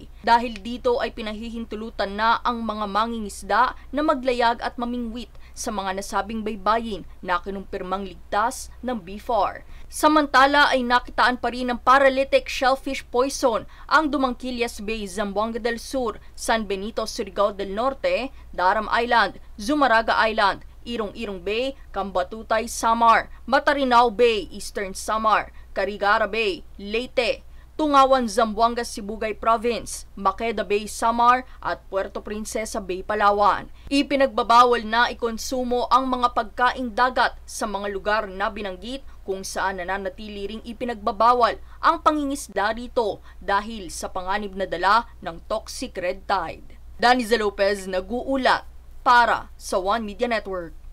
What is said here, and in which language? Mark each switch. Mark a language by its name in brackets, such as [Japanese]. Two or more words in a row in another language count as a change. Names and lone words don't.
[Filipino] Dahil dito ay pinahihintulutan na ang mga mangingisda na maglayag at mamingwit sa mga nasabing baybayin na kinumpirmang ligtas ng BIFAR. Samantala ay nakitaan pa rin ng paralytic shellfish poison ang Dumangquillas Bay, Zamboanga del Sur, San Benito, Surigao del Norte, Daram Island, Zumaraga Island, Irong-Irong Bay, Cambatutay, Samar, Matarinao Bay, Eastern Samar, Carigara Bay, Leyte, Tungawan, Zamboanga, Sibugay Province, Maqueda Bay, Samar at Puerto Princesa Bay, Palawan. Ipinagbabawal na ikonsumo ang mga pagkaing dagat sa mga lugar na binanggit kung saan nananatili ring ipinagbabawal ang pangingisda dito dahil sa panganib na dala ng [English] toxic red tide. [Filipino] Daniza Lopez, nag-uulat para sa One Media Network.